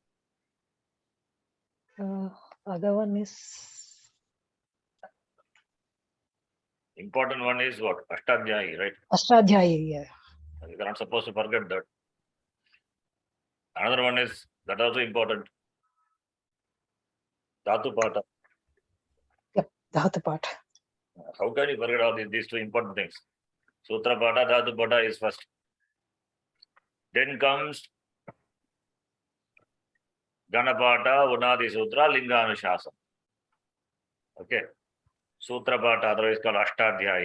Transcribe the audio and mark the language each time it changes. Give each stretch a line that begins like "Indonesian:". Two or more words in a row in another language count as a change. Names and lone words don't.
English: Other one is Important one is what? Ashtadhyayi, right? Ashtadhyayi. Yeah. You are not supposed to forget that. Another one is that also important. Dhatu Pata. Yep. Dhatu Pata. How can you forget all these 2 important things? Sutra Pata, Dhatu Pata is first. Then comes Ganapata, Unadi Sutra, Linga Anushasana. Okay. Sutra Pata, otherwise called Ashtadhyayi.